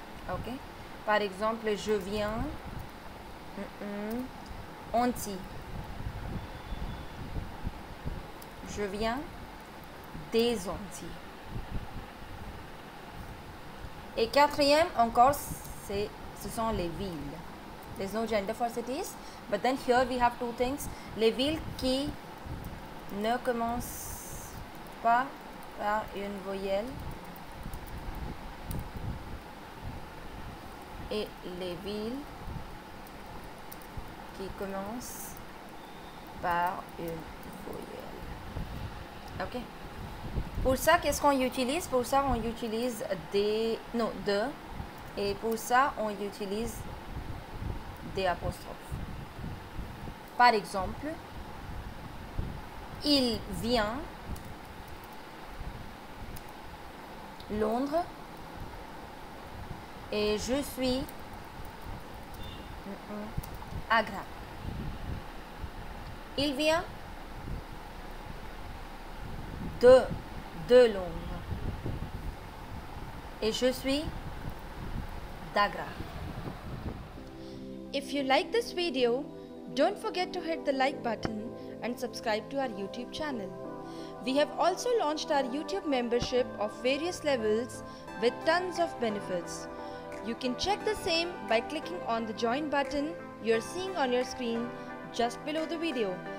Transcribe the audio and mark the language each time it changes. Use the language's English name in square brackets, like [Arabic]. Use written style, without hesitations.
[French] Ok. Par exemple, je viens Antilles. Je viens des Antilles. Et quatrième, encore, ce sont les villes. [English] There's no gender for cities. But then here we have two things. [French] Les villes qui ne commencent pas par une voyelle et les villes qui commencent par une voyelle. Ok. Pour ça, qu'est-ce qu'on utilise? Pour ça, on utilise des... Non, de. Et pour ça, on utilise des apostrophes. Par exemple, il vient Londres et je suis Agra. Il vient de Londres et je suis d'Agra. [English] If you like this video, don't forget to hit the like button and subscribe to our YouTube channel. We have also launched our YouTube membership of various levels with tons of benefits. You can check the same by clicking on the join button you're seeing on your screen just below the video.